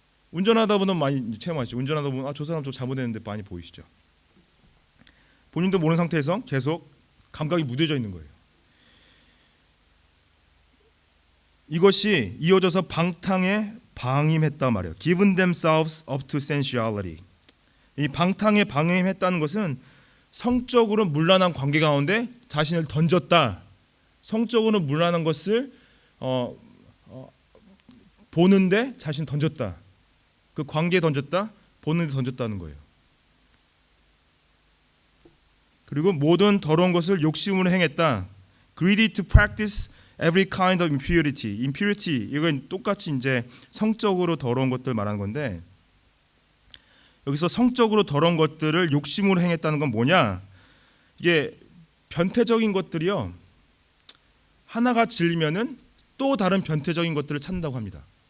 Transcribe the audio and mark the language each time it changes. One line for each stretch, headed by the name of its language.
Korean: 운전하다 보면 많이 체험하시죠. 운전하다 보면 저 사람 저 잘못했는데 많이 보이시죠? 본인도 모르는 상태에서 계속 감각이 무뎌져 있는 거예요. 이것이 이어져서 방탕에 방임했다 말이에요.
English: Given themselves up to sensuality.
Korean: 이 방탕에 방임했다는 것은 성적으로 문란한 관계 가운데 자신을 던졌다. 성적으로 문란한 것을 보는데 자신 던졌다. 그 관계에 던졌다. 보는데 던졌다는 거예요. 그리고 모든 더러운 것을 욕심으로 행했다.
English: Greedy to practice every kind of impurity.
Korean: Impurity 이건 똑같이 이제 성적으로 더러운 것들 말하는 건데 여기서 성적으로 더러운 것들을 욕심으로 행했다는 건 뭐냐? 이게 변태적인 것들이요. 하나가 질리면은 또 다른 변태적인 것들을 찾는다고 합니다.